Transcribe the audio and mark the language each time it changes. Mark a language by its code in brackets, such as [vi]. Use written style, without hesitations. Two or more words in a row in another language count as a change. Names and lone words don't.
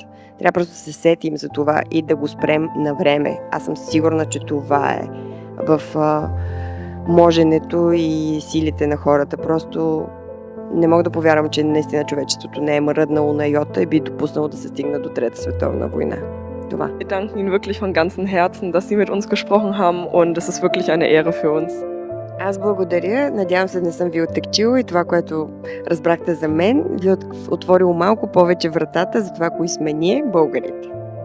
[bg] Трябва просто да се сетим за това и да го спрем на време. Аз съм сигурна, че това е в моженето и силите на хората. Просто не мога да повярвам, че наистина човечеството не е мръднало на йота и би допуснало да се стигне до Трета световна война. Това. [de] Wir danken Ihnen wirklich von ganzem Herzen, dass Sie mit uns gesprochen haben und es ist wirklich eine Ehre für uns. [bg] Аз благодаря. Надявам се да не съм ви оттекчила и това, което разбрахте за мен, ви отворило малко повече вратата за това, кои сме ние, българите.